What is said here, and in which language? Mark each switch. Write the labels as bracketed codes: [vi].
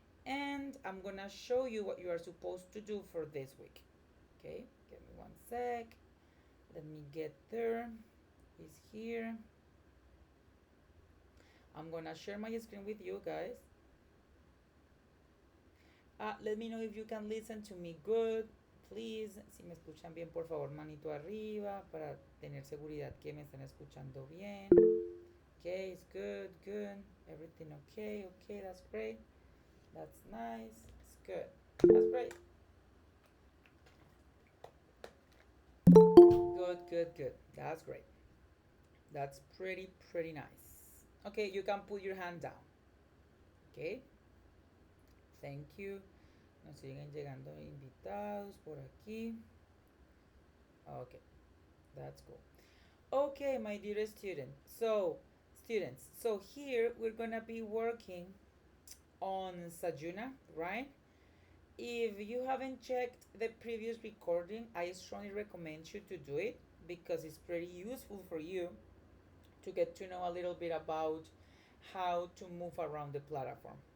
[en] And I'm gonna show you what you are supposed to do for this week, okay? Give me one sec. Let me get there. It's here. I'm gonna share my screen with you guys. Let me know if you can listen to me good. Please, [es] si me escuchan bien, por favor, manito arriba para tener seguridad que me están escuchando bien. [en] Okay, it's good, good. Everything okay, okay, that's great. That's nice. It's good. That's great. Good, good, good. That's great. That's pretty nice. Okay, you can put your hand down. Okay. Thank you. [es] Nos siguen llegando invitados por aquí. [en] Okay, that's cool. Okay, my dear students, so here we're gonna be working on Sajuna, right? If you haven't checked the previous recording, I strongly recommend you to do it because it's pretty useful for you to get to know a little bit about how to move around the platform.